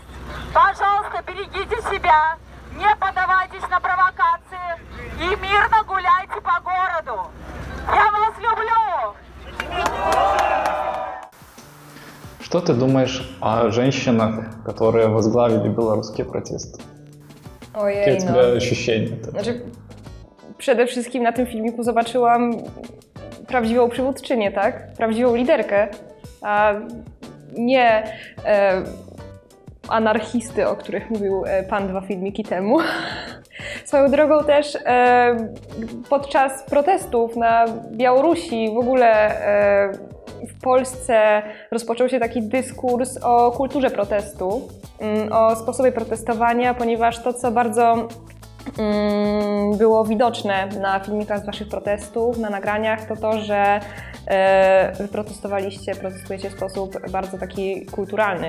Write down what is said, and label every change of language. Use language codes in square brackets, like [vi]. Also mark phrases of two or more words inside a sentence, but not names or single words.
[ru] Пожалуйста, берегите себя, не поддавайтесь на провокации и мирно гуляйте по городу. Я вас люблю! Что ты думаешь о женщинах, которые возглавили белорусские протесты? Какие [pl] Ojej, [ru] у тебя ощущения? [pl] Znaczy, przede wszystkim na tym filmiku zobaczyłam prawdziwą przywódczynię, tak? Prawdziwą liderkę, a nie anarchisty, o których mówił pan 2 filmiki temu. Swoją drogą też podczas protestów na Białorusi, w ogóle w Polsce rozpoczął się taki dyskurs o kulturze protestu, o sposobie protestowania, ponieważ to, co bardzo było widoczne na filmikach z waszych protestów, na nagraniach, to to, że wy protestujecie w sposób bardzo taki kulturalny.